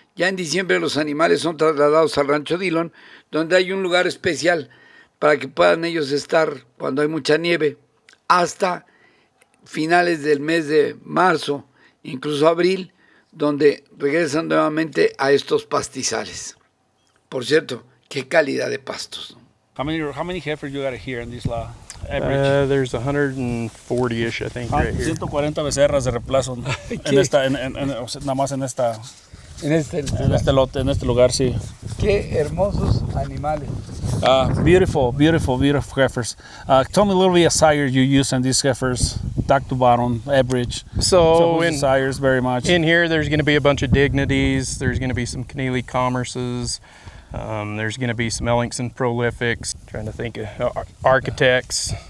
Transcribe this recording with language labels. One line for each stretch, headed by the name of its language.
Spanish: Ya en diciembre los animales son trasladados al Rancho Dillon, donde hay un lugar especial para que puedan ellos estar cuando hay mucha nieve, hasta finales del mes de marzo, incluso abril, donde regresan nuevamente a estos pastizales. Por cierto, qué calidad de pastos, ¿no?
English: How many heifers you got here in this average? There's 140-ish, I think, right here.
Spanish: 140 becerras de reemplazo nada más en este lote, en este lugar, sí. Qué hermosos animales.
English: Beautiful heifers. Tell me a little bit of sires you use on these heifers, top to bottom, average. So in sires very much. In here, there's going to be a bunch of dignities. There's going to be some Keneally Commerces. There's going to be some Ellingson Prolifics. Trying to think of architects.